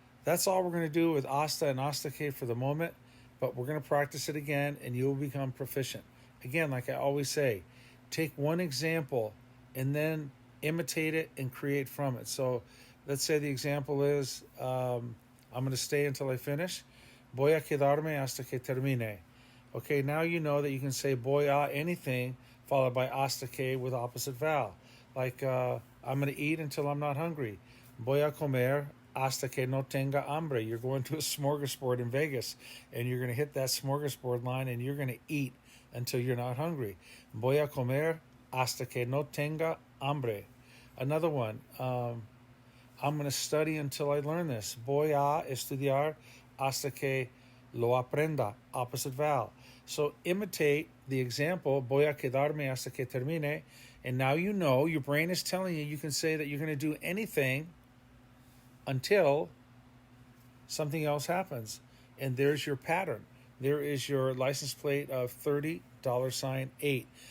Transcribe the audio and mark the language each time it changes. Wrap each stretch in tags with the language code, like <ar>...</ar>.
<en>That's all we're going to do with hasta and hasta que for the moment, but we're going to practice it again and you'll become proficient. Again, like I always say, take one example and then imitate it and create from it. So let's say the example is I'm going to stay until I finish.</en> <es>Voy a quedarme hasta que termine.</es> <en>Okay, now you know that you can say voy a anything followed by hasta que with opposite vowel. Like I'm going to eat until I'm not hungry.</en> <es>Voy a comer hasta que no tenga hambre.</es> <en>You're going to a smorgasbord in Vegas and you're going to hit that smorgasbord line and you're going to eat until you're not hungry.</en> <es>Voy a comer hasta que no tenga hambre.</es> <en>Another one, I'm going to study until I learn this.</en> <es>Voy a estudiar hasta que lo aprenda,</es> <en>opposite vowel. So imitate the example,</en> <es>voy a quedarme hasta que termine,</es> <en>and now you know, your brain is telling you, you can say that you're going to do anything until something else happens. And there's your pattern. There is your license plate of 30 dollar sign 8.</en>